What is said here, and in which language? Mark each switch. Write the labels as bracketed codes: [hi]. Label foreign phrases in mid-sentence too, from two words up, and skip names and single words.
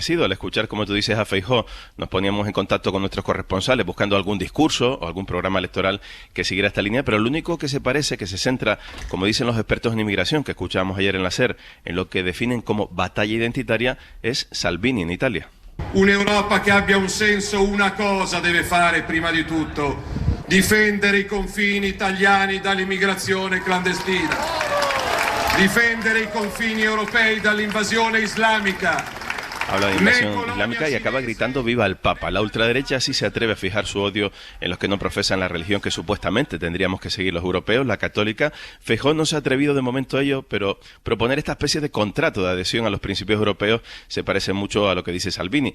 [es] Al escuchar, como tú dices, a Feijóo, nos poníamos en contacto con nuestros corresponsales buscando algún discurso o algún programa electoral que siguiera esta línea, pero lo único que se parece, que se centra, como dicen los expertos en inmigración que escuchábamos ayer en la SER, en lo que definen como batalla identitaria, es Salvini en Italia. [it] Un'Europa che abbia un senso, una cosa deve fare prima di tutto: difendere i confini italiani dall'immigrazione clandestina, difendere i confini europei dall'invasione islamica, [es] Habla de invasión islámica y acaba gritando viva el Papa. La ultraderecha sí se atreve a fijar su odio en los que no profesan la religión que supuestamente tendríamos que seguir los europeos, la católica. Feijóo no se ha atrevido de momento a ello, pero proponer esta especie de contrato de adhesión a los principios europeos se parece mucho a lo que dice Salvini.